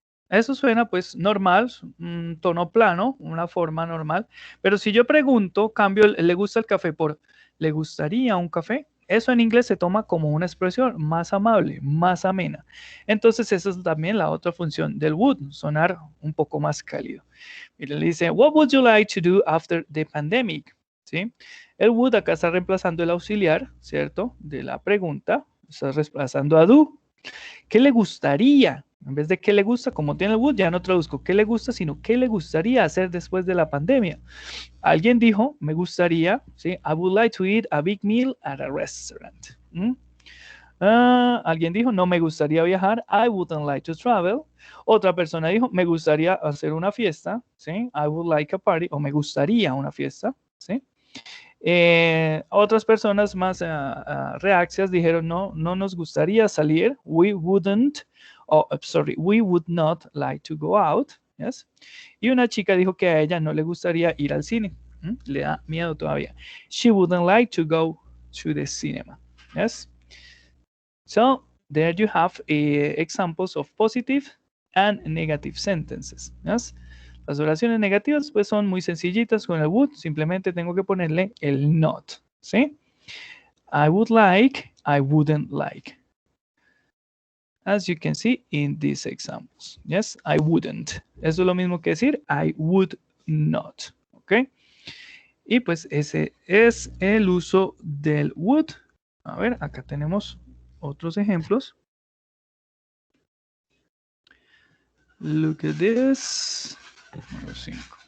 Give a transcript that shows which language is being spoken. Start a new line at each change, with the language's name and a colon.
Spanish: Eso suena pues normal, un tono plano, una forma normal. Pero si yo pregunto, cambio, ¿le gusta el café por ¿le gustaría un café? Eso en inglés se toma como una expresión más amable, más amena. Entonces, esa es también la otra función del would, sonar un poco más cálido. Mire, le dice,
English: what would you like to do after the pandemic?
Spanish: ¿Sí? El would acá está reemplazando el auxiliar, ¿cierto? De la pregunta, está reemplazando a do. ¿Qué le gustaría? En vez de qué le gusta, como tiene el would, ya no traduzco qué le gusta, sino qué le gustaría hacer después de la pandemia. Alguien dijo, me gustaría, ¿sí?
English: I would like to eat a big meal at a restaurant.
Spanish: Alguien dijo, no me gustaría viajar,
English: I wouldn't like to travel.
Spanish: Otra persona dijo, me gustaría hacer una fiesta, ¿sí?
English: I would like a party,
Spanish: o me gustaría una fiesta, ¿sí? Otras personas más reacias dijeron, no, no nos gustaría salir,
English: we wouldn't, we would not like to go out, yes.
Spanish: Y una chica dijo que a ella no le gustaría ir al cine, le da miedo todavía.
English: She wouldn't like to go to the cinema, yes. So there you have examples of positive and negative sentences, yes.
Spanish: Las oraciones negativas pues son muy sencillitas con el would, simplemente tengo que ponerle el not, ¿sí?
English: I would like, I wouldn't like. As you can see in these examples, yes, I wouldn't.
Spanish: Eso es lo mismo que decir
English: I would not,
Spanish: ¿ok? Y pues ese es el uso del would. A ver, acá tenemos otros ejemplos.
English: Look at this.
Spanish: Número 5.